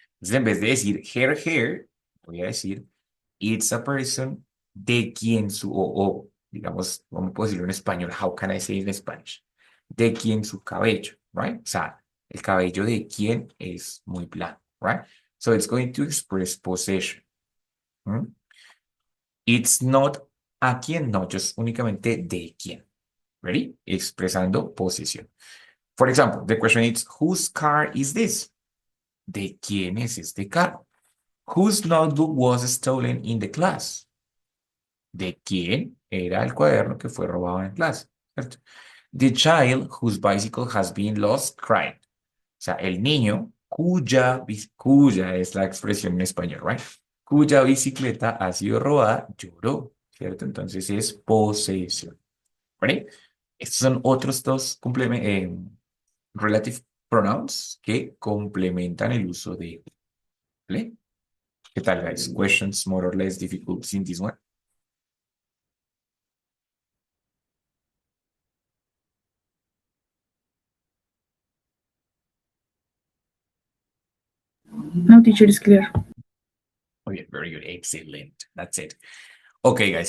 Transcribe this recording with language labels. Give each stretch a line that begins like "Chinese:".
Spanish: Entonces, en vez de decir her, voy a decir
English: it's a person
Spanish: de quien su, o digamos, ¿cómo puedo decirlo en español?
English: How can I say in Spanish?
Spanish: ¿De quién su cabello, right? O sea, el cabello de quién es muy blanco, right?
English: So it's going to express possession. ¿Mm? It's not a quién, no, just únicamente de quién. Ready?
Spanish: Expresando posesión.
English: For example, the question is, whose car is this?
Spanish: ¿De quién es este carro?
English: Whose notebook was stolen in the class?
Spanish: ¿De quién era el cuaderno que fue robado en clase? ¿Cierto?
English: The child whose bicycle has been lost cried.
Spanish: O sea, el niño cuya es la expresión en español, right? Cuya bicicleta ha sido robada, lloró, ¿cierto? Entonces es posesión, ¿vale? Estos son otros dos relative pronouns que complementan el uso de, ¿vale? ¿Qué tal, guys?
English: Questions more or less difficult in this one? No, teacher, is clear. Oh, yeah, very good. Excellent. That's it. Okay, guys.